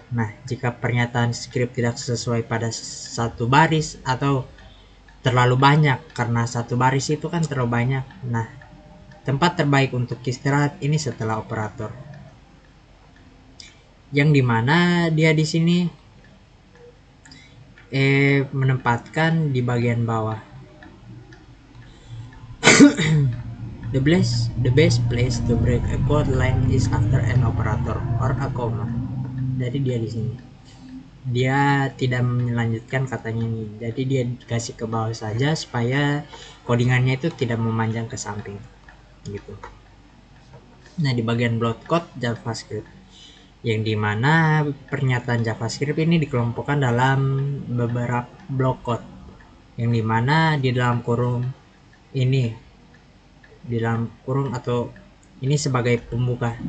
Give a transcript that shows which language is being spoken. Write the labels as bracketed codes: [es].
[id] Nah, jika pernyataan script tidak sesuai pada satu baris atau terlalu banyak, karena satu baris itu kan terlalu banyak. Nah, tempat terbaik untuk istirahat ini setelah operator, yang dimana dia di sini menempatkan di bagian bawah. [en] The best place to break a code line is after an operator or a comma. [id] Jadi dia di sini dia tidak melanjutkan katanya ini, jadi dia kasih ke bawah saja supaya codingannya itu tidak memanjang ke samping gitu. Nah, di bagian block code JavaScript, yang dimana pernyataan JavaScript ini dikelompokkan dalam beberapa block code, yang dimana di dalam kurung ini, di dalam kurung atau ini sebagai pembuka.